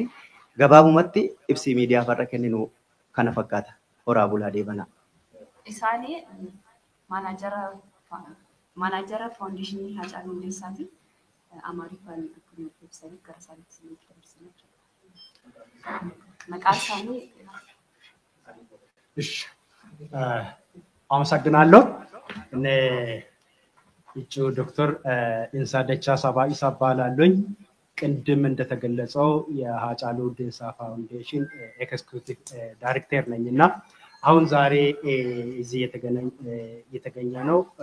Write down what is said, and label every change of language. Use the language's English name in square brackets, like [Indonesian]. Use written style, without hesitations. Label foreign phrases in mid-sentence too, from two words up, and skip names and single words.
[Oromo] Gabaabumatti ibsi miidiyaa farra kenninu kana fakkaata. Horaa bulaa deebanaa. Isaanii maanaajara faawundeeshinii Hacaaluu Hundeessaati. Amaariffaan akkuma ibsanii gara isaaniitti dabarsanii jiru. Maqaan isaanii [Amharic] አመሰግናለሁ። እኔ እጩ ዶክተር ኢንሳ ደቻሳ ባይሳ እባላለሁኝ። ቅድም እንደተገለጸው የሃጫሉ ሁንዴሳ ፋውንዴሽን [English] executive director [Amharic] ነኝና አሁን ዛሬ እዚህ የተገኘ ነው